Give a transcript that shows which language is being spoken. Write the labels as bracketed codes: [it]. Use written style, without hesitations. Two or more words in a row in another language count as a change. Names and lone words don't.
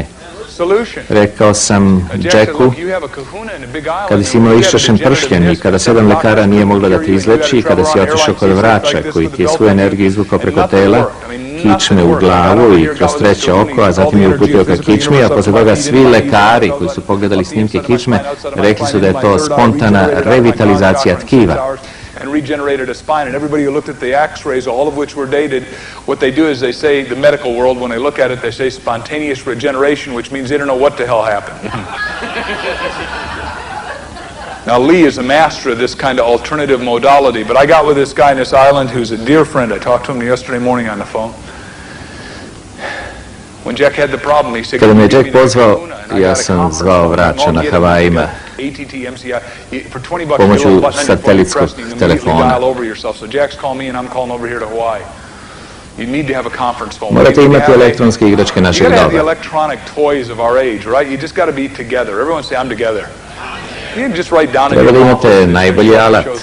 [sr] Rekao sam Jacku, kada si imao iščašen pršljen i kada 7 lekara nije moglo da te izleči i kada si otišao kod vrača koji ti je svu energiju izvukao preko tela, kičme u glavu i kroz treće oko, a zatim je uputio ka kičmi, a posle toga svi lekari koji su pogledali snimke kičme rekli su da je to spontana revitalizacija tkiva. [en] And regenerated a spine, and everybody who looked at the x-rays, all of which were dated, what they do is they say, the medical world, when they look at it, they say spontaneous regeneration, which means they don't know what the hell happened. Now, Lee is a master of this kind of alternative modality, but I got with this guy in this island who's a dear friend. I talked to him yesterday morning on the phone. When Jack had the problem, he said, [sr] kada me je Jack pozvao, ja sam zvao vrača na Havajima pomoću satelitskog telefona. Morate imati elektronske igračke našeg doba. Treba da imate najbolji alat.